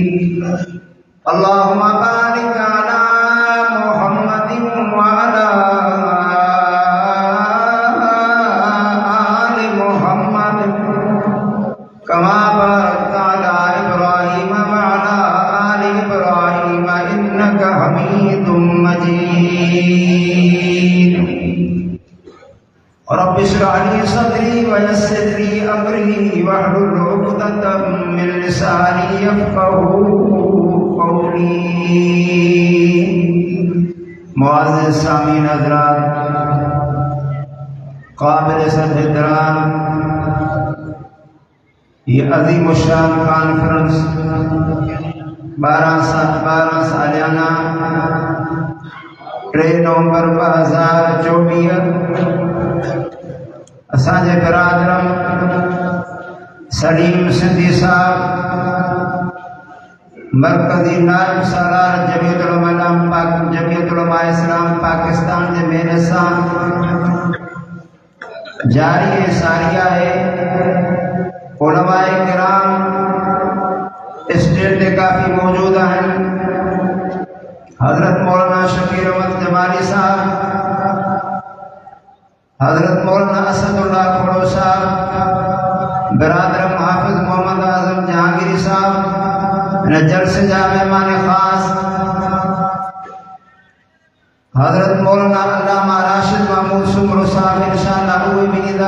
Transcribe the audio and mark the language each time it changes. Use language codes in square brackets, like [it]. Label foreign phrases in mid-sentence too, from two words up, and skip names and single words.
[ar] اللهم بارك على محمد وعلى كما باركت على إبراهيم وعلى آل إبراهيم إنك حميد مجيد. رب اشرح لي صدري ويسر لي أمري واحلل عقدة من لساني يفقهوا قولي. [ur] معزز سامعین حضرات، قابل صدران، یہ عظیم شان کانفرنس 12 سالانہ 3 نومبر 2024 [sd] असांजे बिरादरम सलीम सिंधी साहब मरकज़ी नाइब सालार जमीयत उलमा इस्लाम पाकिस्तान जे मेहनत सां जारी सारिया है। [ur] علمائے کرام اسٹیج پہ کافی موجود ہیں. [sd] हज़रत मौलाना शकीर अहमद जमाली साहब, हज़रत मौलाना असदुल्लाह खोड़ो साहब, बिरादरम हाफिज़ मोहम्मद आज़म जहांगीरी साहब, जलसे जा मेहमान ख़ास हज़रत मौलाना अल्लामा राशिद महमूद सुमरो साहब इंशाअल्लाह उहे भी ईंदा।